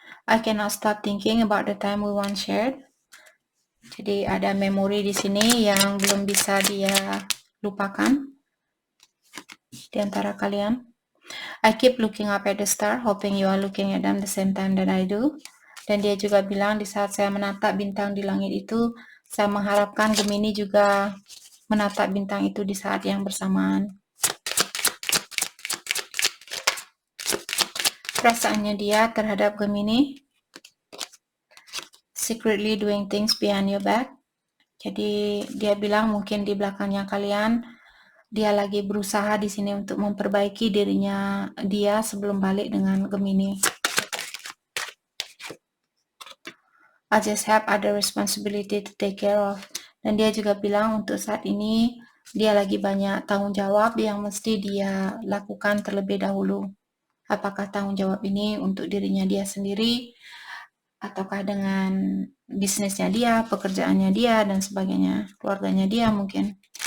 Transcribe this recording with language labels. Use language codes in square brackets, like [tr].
[en] I cannot stop thinking about the time we once shared. [id] Jadi ada memori di sini yang belum bisa dia lupakan di antara kalian. [en] I keep looking up at the star, hoping you are looking at them the same time that I do. [id] Dan dia juga bilang, di saat saya menatap bintang di langit itu, saya mengharapkan Gemini juga menatap bintang itu di saat yang bersamaan. Perasaannya dia terhadap Gemini, [en] secretly doing things behind your back. [id] Jadi dia bilang mungkin di belakangnya kalian, dia lagi berusaha di sini untuk memperbaiki dirinya dia sebelum balik dengan Gemini. [en] I just have other responsibility to take care of. [id] Dan dia juga bilang untuk saat ini dia lagi banyak tanggung jawab yang mesti dia lakukan terlebih dahulu. Apakah tanggung jawab ini untuk dirinya dia sendiri, ataukah dengan bisnisnya dia, pekerjaannya dia, dan sebagainya, keluarganya dia mungkin.